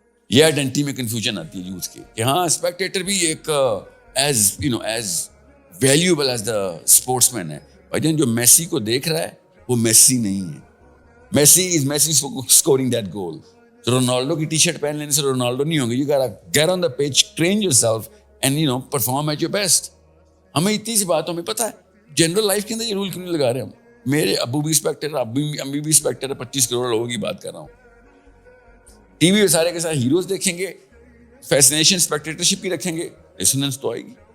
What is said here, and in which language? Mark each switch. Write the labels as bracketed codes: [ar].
[ur] یہ آئیڈینٹی میں کنفیوژن آتی ہے یوتھ کی کہ ہاں اسپیکٹیٹر بھی ایک [en] as you know as valuable as the sportsman [ur] ہے. بھائی جان جو میسی کو دیکھ رہا ہے وہ میسی نہیں ہے, [en] Messi is Messi scoring that goal. [ur] Ronaldo کی ٹی شرٹ پہن لینے سے رونالڈو نہیں ہوں گے. [en] You gotta get on the pitch, train yourself and you know perform at your best. [ur] ہمیں اتنی سی بات ہمیں پتہ ہے جنرل لائف کے اندر یہ رول کیوں نہیں لگا رہے ہم. میرے ابو بھی اسپیکٹر, امی بھی اسپیکٹر ہے, 25 کروڑ لوگوں کی بات کر رہا ہوں. ٹی وی پہ سارے کے سارے ہیروز دیکھیں گے, فیسنیشن اسپیکٹیٹرشپ کی رکھیں گے, ریسوننس تو آئے گی.